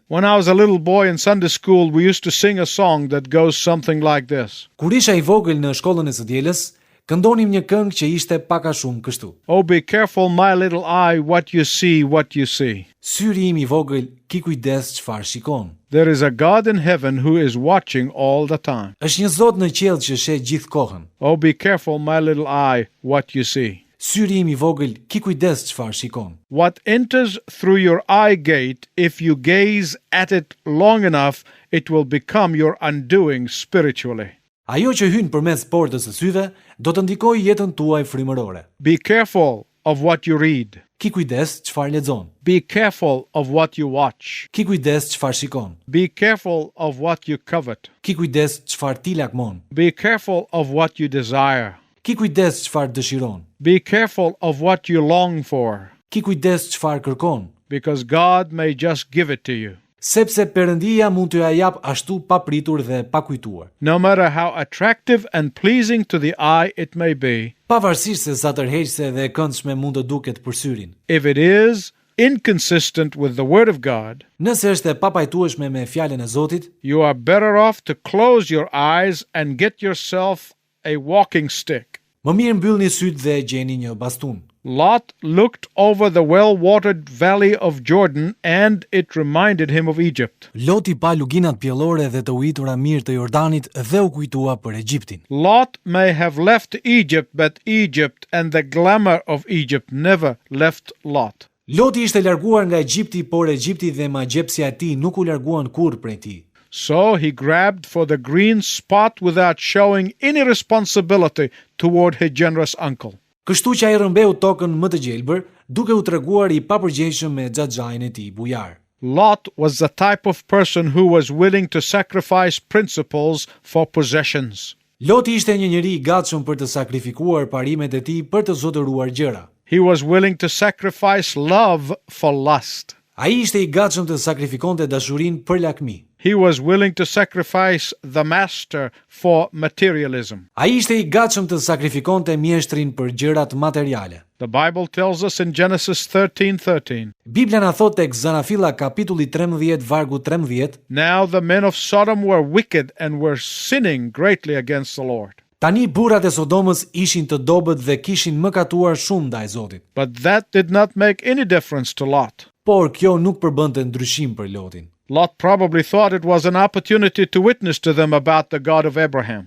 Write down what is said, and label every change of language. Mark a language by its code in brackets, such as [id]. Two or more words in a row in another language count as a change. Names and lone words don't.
[en] When I was a little boy in Sunday school, we used to sing a song that goes something like this. [sq] Kur isha I vogël në shkollën e së dielës, këndonim një këngë që ishte pak a shumë kështu. [en] Oh, be careful, my little eye, what you see, what you see. [sq] Syri im I vogël, ki kujdes çfarë shikon. [en] There is a God in heaven who is watching all the time. [sq] Është një Zot në qiell që sheh gjithë kohën. [en] Oh, be careful, my little eye, what you see. [sq] Syri im I vogël, ki kujdes çfarë shikon. [en] What enters through your eye gate, if you gaze at it long enough, it will become your undoing spiritually. [sq] Ajo që hyn përmes portës së syve do të ndikojë jetën tuaj frymërore. [en] Be careful of what you read. [sq] Ki kujdes çfarë lexon. [en] Be careful of what you watch. [sq] Ki kujdes çfarë shikon. [en] Be careful of what you covet. [sq] Ki kujdes çfarë ti lakmon. [en] Be careful of what you desire. [sq] Ki kujdes çfarë dëshiron. [en] Be careful of what you long for, [sq] Ki kujdes çfarë kërkon. [en] because God may just give it to you. [sq] Sepse Perëndia mund t'ju ja jap ashtu pa pritur dhe pa kujtuar. [en] No matter how attractive and pleasing to the eye it may be, [sq] Pavarësisht se sa tërheqëse dhe e këndshme mund të duket për syrin. [en] if it is inconsistent with the Word of God, [sq] Nëse është e papajtueshme me fjalën e Zotit, [en] you are better off to close your eyes and get yourself a walking stick. [sq] më mirë mbyllni sytë dhe gjeni një bastun. [en] Lot looked over the well-watered valley of Jordan, and it reminded him of Egypt. [sq] Loti pa luginat pjellore dhe të ujitura mirë të Jordanit dhe u kujtua për Egjiptin. [en] Lot may have left Egypt, but Egypt and the glamour of Egypt never left Lot. [sq] Loti ishte larguar nga Egjipti, por Egjipti dhe magjepsja e tij nuk u larguan kurrë prej tij. [en] So he grabbed for the green spot without showing any responsibility toward his generous uncle. [sq] Kështu që ai rrëmbeu tokën më të gjelbër, duke u treguar I papërgjegjshëm me xhaxhain e tij bujar. [en] Lot was the type of person who was willing to sacrifice principles for possessions. [sq] Loti ishte një njeri I gatshëm për të sakrifikuar parimet e tij për të zotëruar gjëra. [en] He was willing to sacrifice love for lust. [sq] Ai ishte I gatshëm të sakrifikonte dashurinë për lakmi. [en] He was willing to sacrifice the master for materialism. [sq] Ai ishte I gatshëm të sakrifikonte mjeshtrin për gjërat materiale. [en] The Bible tells us in Genesis 13:13, [sq] Biblia na thot tek Zanafilla kapitulli 13 vargu 13, [en] now the men of Sodom were wicked and were sinning greatly against the Lord. [sq] tani burrat e Sodomës ishin të dobët dhe kishin mëkatuar shumë ndaj Zotit. [en] But that did not make any difference to Lot. [sq] Por kjo nuk përbënte ndryshim për Lotin. [en] Lot probably thought it was an opportunity to witness to them about the God of Abraham.